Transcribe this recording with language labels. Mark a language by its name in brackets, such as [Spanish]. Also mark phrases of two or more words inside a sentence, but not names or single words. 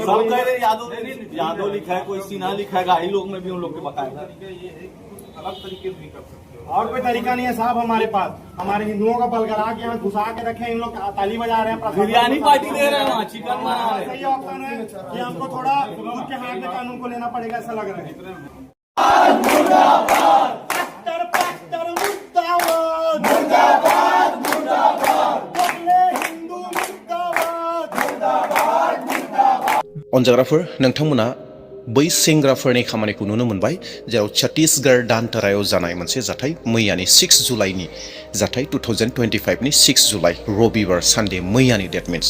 [Hindi] सब कह रहे यादव लिखा है, कोई सिन्हा लिखा है, गाड़ी लोग में भी उन लोग के बकाया। अलग तरीके से नहीं कर सकते। और कोई तरीका नहीं है साहब हमारे पास। हमारे हिंदुओं का बलगरा के यहाँ घुसा के रखे, इन लोग ताली बजा रहे हैं, बिरयानी पार्टी दे रहे हैं वहाँ, चिकन बना रहे हैं। सही ऑप्शन है कि हमको थोड़ा खुद के हाथ में कानून को लेना पड़ेगा, ऐसा लग रहा है। [Bodo] अनजाग्राफोर, नोंथांमोना बै सेंग्राफोरनि खामानिखौ नुनो मोनबाय, जेराव छत्तीसगढ़ दानतारायाव जानाय मोनसे जाथाय, मैयानि 6 जुलाइनि जाथाय, 2025नि 6 जुलाइ रबिबार सानडे मैयानि, [English] date means.